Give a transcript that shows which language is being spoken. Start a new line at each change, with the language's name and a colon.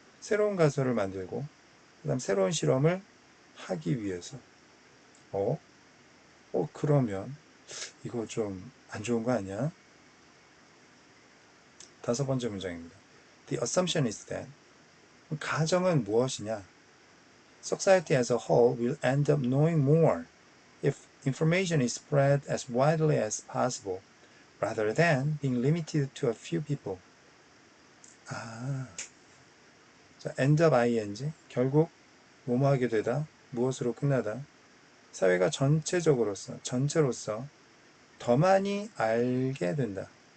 Korean: 새로운 가설을 만들고 그다음 새로운 실험을 하기 위해서. 어? 그러면 이거 좀 안 좋은 거 아니야? 다섯 번째 문장입니다.
English: The assumption is that
Korean: 가정은 무엇이냐?
English: Society as a whole will end up knowing more if information is spread as widely as possible, rather than being limited to a few people.
Korean: 아, 자, end up ing, 결국 뭐뭐 하게 되다, 무엇으로 끝나다. 사회가 전체로서 더 많이 알게 된다.